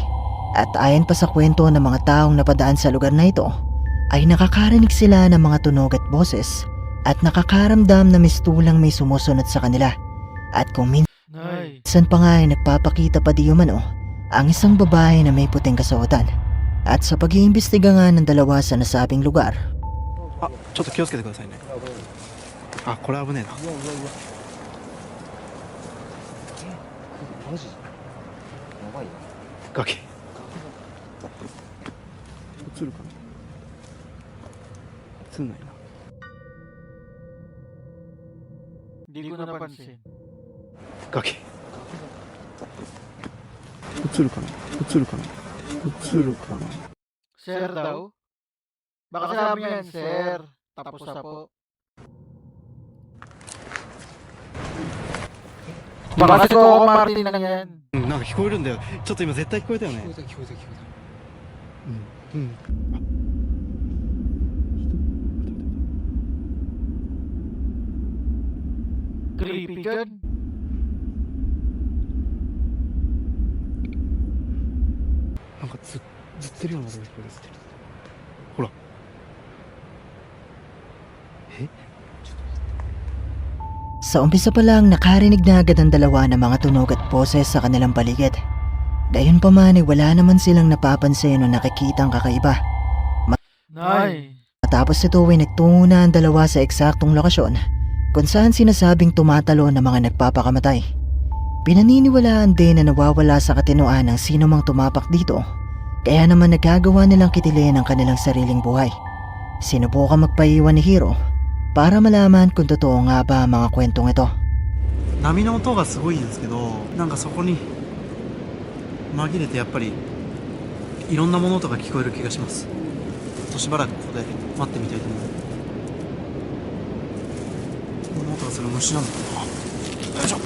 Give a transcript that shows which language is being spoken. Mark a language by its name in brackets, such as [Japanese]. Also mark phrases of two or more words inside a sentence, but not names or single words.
[Filipino] At ayon pa sa kwento ng mga taong napadaan sa lugar na ito, ay nakakarinig sila ng mga tunog at boses at nakakaramdam na mistulang may sumusunod sa kanila. At kung Nay. minsan pa nga ay nagpapakita pa di umano ang isang babae na may puting kasuotan. At sa pag-iimbestiga nga ng dalawa sa nasabing lugar, [Japanese] ちょっと気をつけてくださいね。あ、これ危ねえな。崖。映るかな。映んないな。 [Filipino] Hindi ko napansin. [Japanese] 崖。映るかな。映るかな。映るかな。 [Filipino] Sir daw? Baka sabi yan, sir. Tapos na po. Baka si Coco Martin lang yan. [Japanese] うんなんか聞こえるんだよ。ちょっと今絶対聞こえたよね。聞こえた聞こえた聞こえた。うんうん。 [Filipino] Creepy dyan. [Japanese] Ah, なんかずってるような音が聞こえる。ずってる。ほら。え？ [Filipino] sa umpisa pa lang nakarinig na agad ang dalawa ng mga tunog at boses sa kanilang paligid. Gayunpaman ay wala naman silang napapansin o nakikitang kakaiba. Nay. Matapos ito ay nagtungo na ang dalawa sa eksaktong lokasyon kung saan sinasabing tumatalo ng mga nagpapakamatay. Pinaniniwalaan din na nawawala sa katinoan ng sino mang tumapak dito, kaya naman nagagawa nilang kitilin ang kanilang sariling buhay. Sinubukan magpaiwan ni Hiro para malaman kung totoo nga ba ang mga kwentong ito. [Japanese] 波の音がすごいんですけど、なんかそこに紛れてやっぱりいろんな物音が聞こえる気がします。ちょっとしばらくここで待ってみたいと思う。この音がする虫なのかな。よいしょ。